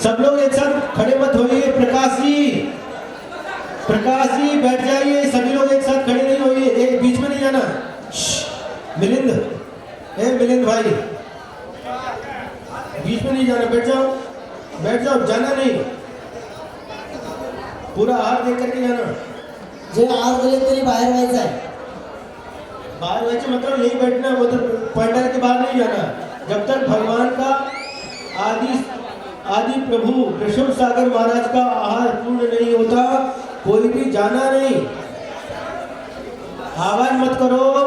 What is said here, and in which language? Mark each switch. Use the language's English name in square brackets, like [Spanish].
[Hindi] सब लोग एक साथ खड़े मत होइए। प्रकाश जी बैठ जाइए, सभी लोग एक साथ खड़े नहीं होइए, एक बीच में नहीं जाना। मिलिंद भाई बीच में नहीं जाना, बैठ जाओ, जाना नहीं, पूरा हाथ देख करके जाना। [Marathi] जे आहार दिले तरी बाहेर व्हायचं आहे। [Hindi] बाहर वैसे मतलब यही बैठना, वो तो पंडाल के बाहर नहीं जाना। जब तक भगवान का आदि प्रभु वृषभ सागर महाराज का आहार पूर्ण नहीं होता, कोई भी जाना नहीं। आवाज मत करो।